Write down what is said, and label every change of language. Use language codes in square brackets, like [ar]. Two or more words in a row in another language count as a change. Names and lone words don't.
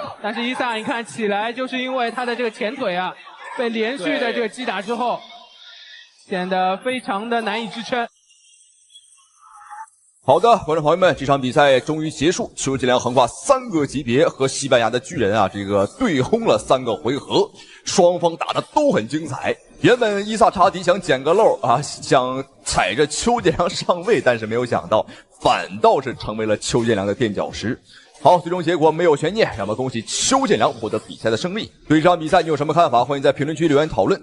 [zh] 但是伊薩你看起來就是因為他的這個前腿啊，被連續的這個擊打之後，顯得非常的難以支撐。好的，觀眾朋友們，這場比賽終於結束，邱建良橫跨3個級別和西班牙的巨人啊，這個對轟了3個回合，雙方打得都很精彩。原本伊薩查迪想撿個漏啊，想踩着邱建良上位，但是沒有想到，反倒是成為了邱建良的墊腳石。好，最终结果没有悬念，让我们恭喜邱建良获得比赛的胜利。对这场比赛你有什么看法？欢迎在评论区留言讨论。